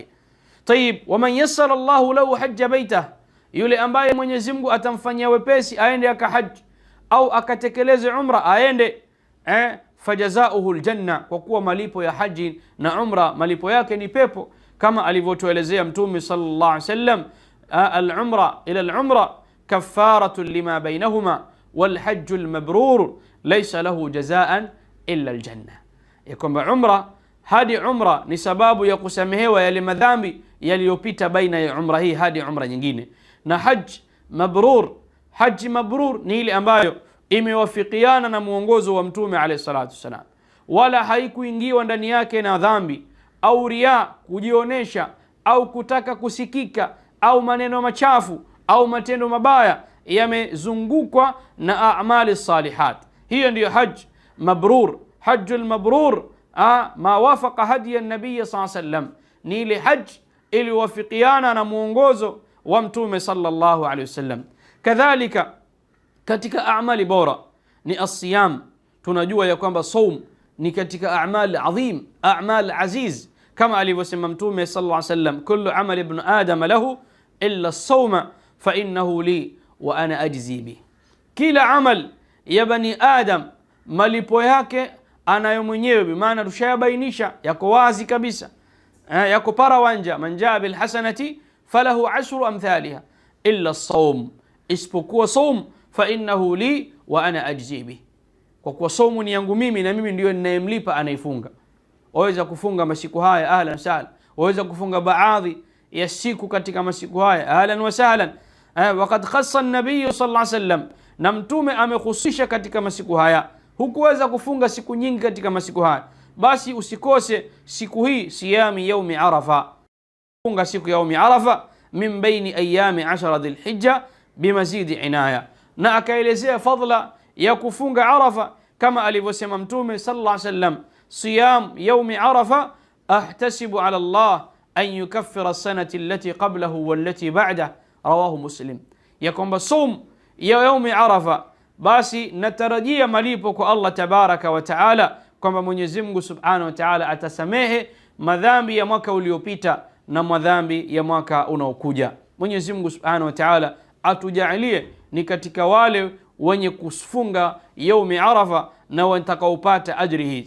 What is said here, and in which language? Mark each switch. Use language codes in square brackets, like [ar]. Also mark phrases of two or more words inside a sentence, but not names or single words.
[ar] طيب، ومن يسر الله له حج بيته, [sw] yule ambaye Mwenyezi Mungu atamfanyia wepesi aende akahaji au akatekeleze umra, aende [ar] فجزاؤه الجنة, [sw] kwa kuwa malipo ya haji na umra malipo yake ni pepo, kama alivyotuelezea Mtume [ar] صلى الله عليه وسلم, العمرة إلى العمرة كفارة لما بينهما والحج المبرور ليس له جزاء إلا الجنة, [sw] ya kwamba umra hadi umra ni sababu ya kusamehewa yale madhambi yaliyopita baina ya umra hii hadi umra nyingine. Na haji mabrur ni ile ambayo imewafikiana na muongozo wa Mtume [ar] عليه الصلاة والسلام, [sw] wala haikuingiwa ndani yake na dhambi au riya, kujionesha au kutaka kusikika au maneno machafu au matendo mabaya, yamezungukwa na amali salihat. Hiyo ndiyo hajj mabrur. [ar] الحج المبرور ما وافق هدي النبي صلى الله عليه وسلم, [sw] ni ile hajj iliwafikiana na muongozo wa Mtume [ar] صلى الله عليه وسلم. [sw] Kadhalika katika amali bora ni as-siyam. Tunajua ya kwamba saum ni katika [ar] أعمال عظيم، أعمال عزيز, [sw] kama alivyosema Mtume [ar] صلى الله عليه وسلم, كل عمل ابن آدم له إلا الصوم فإنه لي وأنا أجزي به. [sw] Kila amal ya bani adam malipo yake anayo mwenyewe, bimaana tushayabainisha, yako wazi kabisa, yako parawanja, [ar] من جاء بالحسنة فله عشر أمثالها إلا الصوم, [sw] isipokuwa saum, [ar] فإنه لي وأنا أجزي به, [sw] kwa kuwa saumu ni yangu mimi na mimi ndio ninayemlipa anayefunga. Waweza kufunga masiku haya, [ar] أهلا وسهلا. [sw] Waweza kufunga baadhi ya siku katika masiku haya, [ar] أهلا وسهلا. وقد خص النبي صلى الله عليه وسلم, [sw] na Mtume amehusisha katika masiku haya. Hukuweza kufunga siku nyingi katika masiku haya, basi usikose siku hii, [ar] صيام يوم عرفة, [sw] funga siku [ar] يوم عرفة من بين أيام 10 ذي الحجة بمزيد عناية. [sw] Na akaelezea fadla ya kufunga Arafa kama alivyosema Mtume [ar] صلى الله عليه وسلم, صيام يوم عرفة أحتسب على الله أن يكفر السنة التي قبله والتي بعده، رواه مسلم, [sw] ya kwamba saum ya [ar] يوم عرفة, [sw] basi natarajia malipo kwa Allah [ar] تبارك وتعالى, [sw] kwamba Mwenyezi Mungu [ar] سبحانه وتعالى [sw] atasamehe madhambi ya mwaka uliopita na madhambi ya mwaka unaokuja. Mwenyezi Mungu [ar] سبحانه وتعالى [sw] atujalie ni katika wale wenye kufunga [ar] يوم عرفة [sw] na watakaopata ajri hii.